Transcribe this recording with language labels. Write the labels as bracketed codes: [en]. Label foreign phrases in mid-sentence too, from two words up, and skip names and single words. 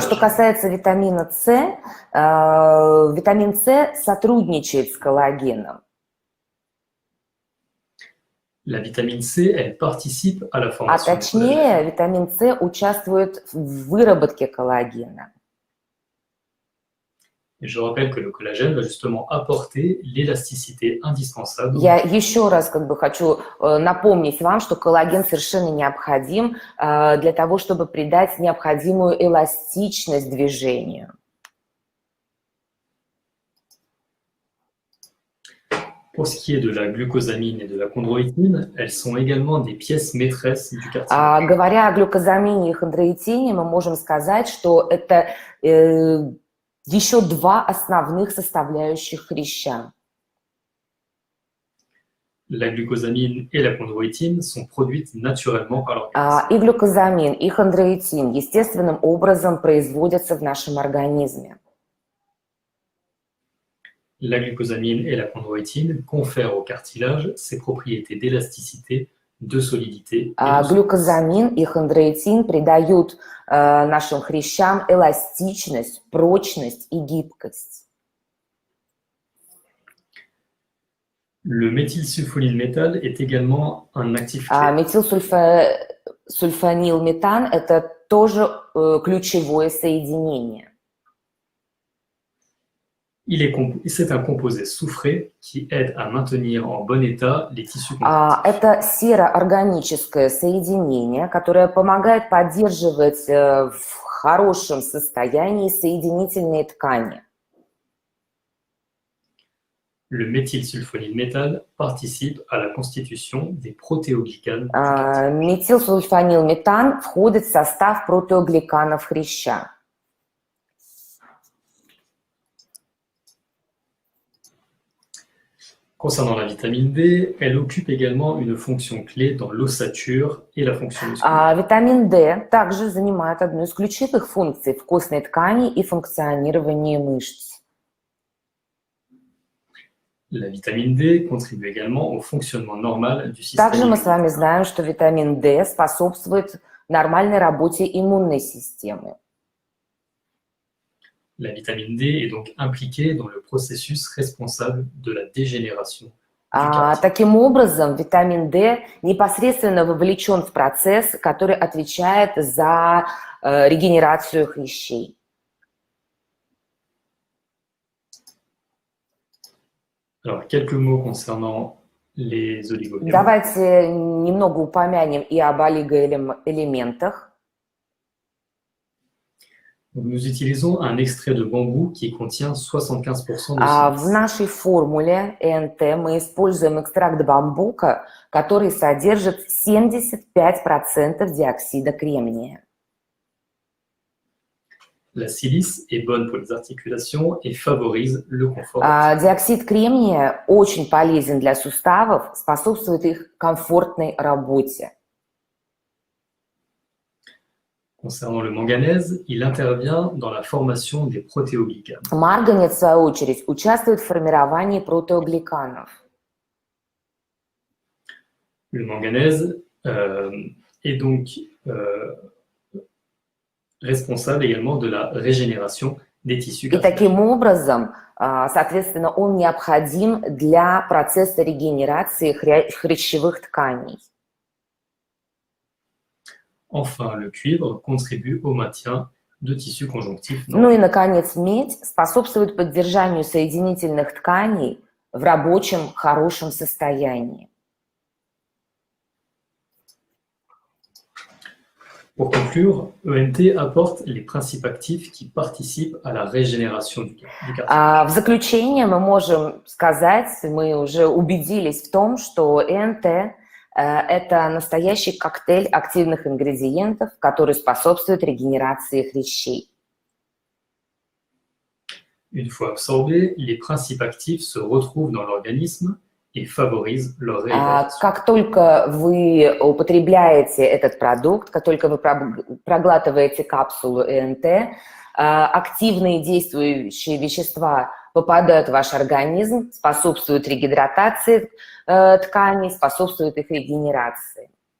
[ru] Что [fr] collagène. [ru] касается витамина С, витамин С сотрудничает с коллагеном. [fr] La vitamine C, elle participe à la [ru] А [fr] formation du collagène. [ru] точнее, витамин С участвует в выработке коллагена. [fr] Et je rappelle que le collagène va justement apporter l'élasticité indispensable [ru] Я еще раз хочу напомнить вам, что коллаген совершенно необходим для того, чтобы придать необходимую эластичность движению. [fr] Pour ce qui est de la glucosamine et de la chondroïtine, elles sont également des pièces maîtresses du cartilage. [ru] Говоря о глюкозамине и хондроитине, мы можем сказать, что это еще два основных составляющих хряща. [fr] La glucosamine et la chondroïtine sont produites naturellement par l'organisme. [ru] И глюкозамин, и хондроитин естественным образом производятся в нашем организме. [fr] La glucosamine et la chondroïtine confèrent au cartilage ses propriétés d'élasticité, de solidité et de [ru] Глюкозамин и хондроитин придают нашим хрящам эластичность, прочность и гибкость. [fr] Le méthylsulfonylméthane est également un actif clé. [ru] Метилсульфанилметан – это тоже ключевое соединение. [fr] C'est un composé soufré qui aide à maintenir en bon état les tissus conjonctifs. [ru] Это сероорганическое соединение, которое помогает поддерживать в хорошем состоянии соединительные ткани. [fr] Le méthylsulfonylméthane participe à la constitution des protéoglycanes. [ru] Метилсульфанилметан входит в состав протеогликанов хряща. [fr] Concernant la vitamine D, elle occupe également une fonction clé dans l'ossature et la fonction musculaire. [ru] Витамин D также занимает одну из ключевых функций в костной ткани и функционировании мышц. [fr] La vitamine D contribue également au fonctionnement normal du système [ru] Также мы с [fr] immunitaire. [ru] вами знаем, что витамин D способствует нормальной работе иммунной системы. [fr] La vitamine D est donc impliquée dans le processus responsable de la dégénération. [ru] Таким образом, витамин D непосредственно вовлечен в процесс, который отвечает за регенерацию хрящей. [fr] Alors, quelques mots concernant les oligoéléments. [ru] Давайте немного упомянем и об олигоэлементах. [fr] Nous utilisons un extrait de bambou qui contient 75% de [ru] В [fr] silice. [ru] нашей формуле ЭНТ мы используем экстракт бамбука, который содержит 75% диоксида кремния. [fr] La silice est bonne pour les articulations et favorise le confort. [ru] Диоксид кремния очень полезен для суставов, способствует их комфортной работе. [fr] Concernant le manganèse, il intervient dans la formation des protéoglicanes. [ru] Марганец, в свою очередь, участвует в формировании протеогликанов. [fr] Le manganèse est donc responsable également de la régénération des tissus [ru] И [fr] capillaires. [ru] таким образом, соответственно, он необходим для процесса регенерации хрящевых тканей. [fr] Enfin, le cuivre contribue au maintien de tissus conjonctifs [ru] Ну [fr] normaux. [ru] и, наконец, медь способствует поддержанию соединительных тканей в рабочем, хорошем состоянии. [fr] Pour conclure, ENT apporte les principes actifs qui participent à la régénération du cartilage. [ru] В заключение мы можем сказать, мы уже убедились в том, что ЭНТ – это настоящий коктейль активных ингредиентов, который способствует регенерации хрящей. [fr] Une fois absorbés, les principes actifs se retrouvent dans l'organisme et favorisent leur réhydratation. [ru] Как только вы употребляете этот продукт, как только вы проглатываете капсулу ЭНТ, активные действующие вещества попадают в ваш организм, способствуют регидратации тканей, способствуют их регенерации.